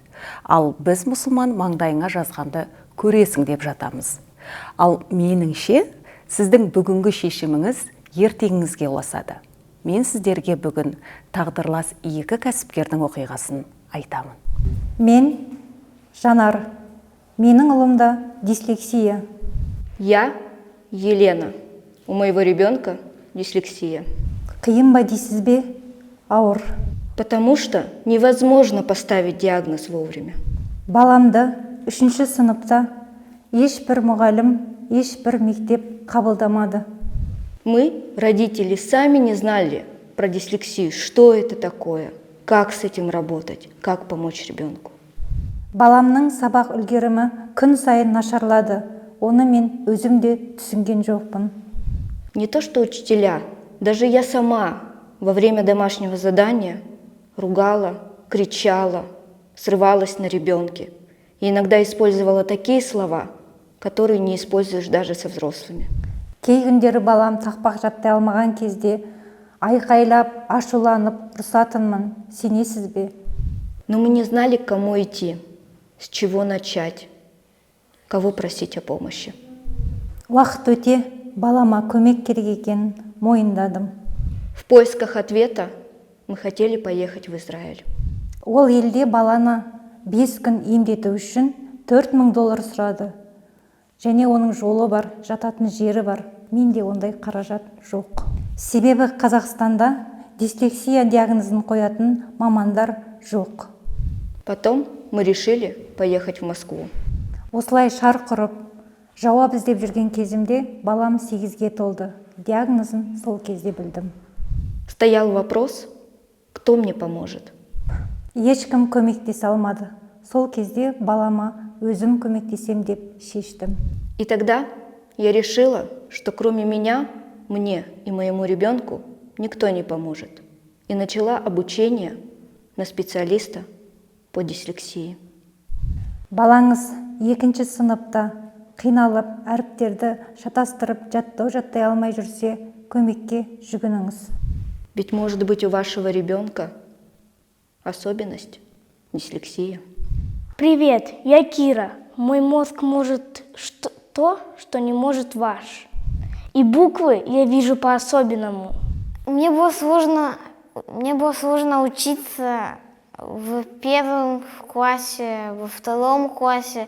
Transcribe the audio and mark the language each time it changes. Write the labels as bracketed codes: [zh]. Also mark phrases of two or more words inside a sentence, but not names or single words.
[kk] Ал біз мұсылман маңдайыңа жазғанды көресің деп жатамыз. Ал меніңше, сіздің бүгінгі шешіміңіз ертеңіңізге ұласады. Мен сіздерге бүгін тағдырлас екі кәсіпкердің оқиғасын айтамын. Мен Жанар. Менің ұлымда дислексия. [ru] Я Елена. У моего ребенка дислексия. [kk] Қиын ба дейсіз бе? Ауыр. [ru] Потому что невозможно поставить диагноз вовремя. [kk] Баламды 3-ші сыныпта ешбір мұғалім, ешбір мектеп қабылдамады. [ru] Мы, родители, сами не знали про дислексию, что это такое, как с этим работать, как помочь ребенку. [kk] Баламның сабақ үлгерімі күн сайын нашарлады. Оны мен өзім де түсінген жоқпын. [ru] Не то что учителя, даже я сама во время домашнего задания ругала, кричала, срывалась на ребенке. И иногда использовала такие слова, которые не используешь даже со взрослыми. [kk] Кей күндері балам тақпақ жаттай алмаған кезде айқайлап, ашуланып ұрсатынмын. Сенесіз бе? [ru] Но мы не знали, к кому идти, с чего начать, кого просить о помощи. [kk] Уақыт өте балама көмек керек екенін мойындадым. [ru] В поисках ответа мы хотели поехать в Израиль. [kk] Ол елде баланы 5 күн емдету үшін $4000 сұрады. Және оның жолы бар, жататын жері бар. Менде ондай қаражат жоқ. Себебі Қазақстанда дислексия диагнозын қоятын мамандар жоқ. [ru] Потом мы решили поехать в Москву. [kk] Осылай шарқ ұрып, жауап іздеп жүрген кезімде балам 8-ге толды. Диагнозын сол кезде білдім. [ru] Стоял вопрос, кто мне поможет. [kk] Ешкім көмектесе алмады. Сол кезде балама өзім көмектесем деп шештім. [ru] И тогда я решила, что кроме меня, мне и моему ребенку никто не поможет. И начала обучение на специалиста по дислексии. [kk] Балаңыз 2-ші сыныпта қиналып, әріптерді шатастырып, жаттай алмай жүрсе, көмекке жүгініңіз. [ru] Ведь может быть у вашего ребенка особенность дислексия. Привет, я Кира. Мой мозг может то, что не может ваш. И буквы я вижу по-особенному. Мне было сложно учиться в 1 классе, во 2 классе.